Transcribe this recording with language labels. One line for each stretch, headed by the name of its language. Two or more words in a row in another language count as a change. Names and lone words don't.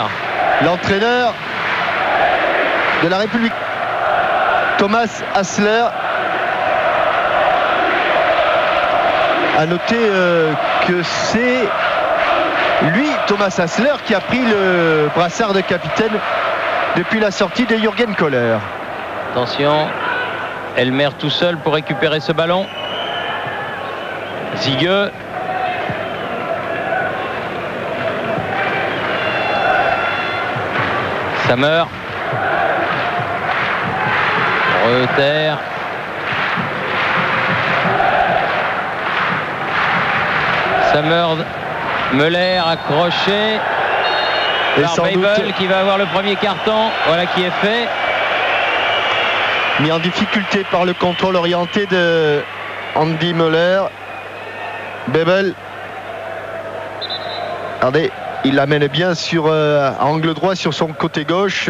French: l'entraîneur de la République, Thomas Hassler, a noté que c'est lui, Thomas Hassler, qui a pris le brassard de capitaine depuis la sortie de Jürgen Kohler. Attention, Elmer tout seul pour récupérer ce ballon. Zigueux. Sammer. Reuter. Sammer. Müller accroché par Babel qui va avoir le premier carton. Voilà qui est fait. Mis en difficulté par le contrôle orienté de Andy Müller. Babel. Regardez, il l'amène bien sur angle droit sur son côté gauche.